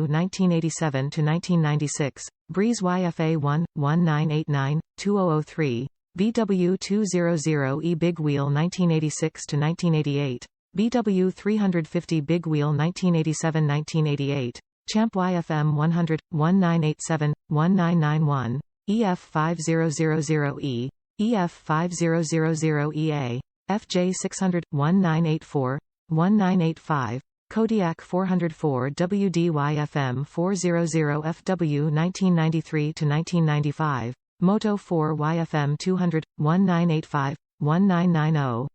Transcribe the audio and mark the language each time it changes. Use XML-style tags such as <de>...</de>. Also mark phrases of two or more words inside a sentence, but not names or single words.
<en>1987 to 1996, Breeze YFA 1, 1989, 2003, BW 200E Big Wheel 1986 to 1988, BW 350 Big Wheel 1987-1988, Champ YFM 100, 1987, 1991, EF 5000E, EF 5000EA, FJ 600, 1984, 1985, Kodiak 404 WD-YFM 400 FW 1993 to 1995, Moto 4 YFM 200, 1985, 1990,</en>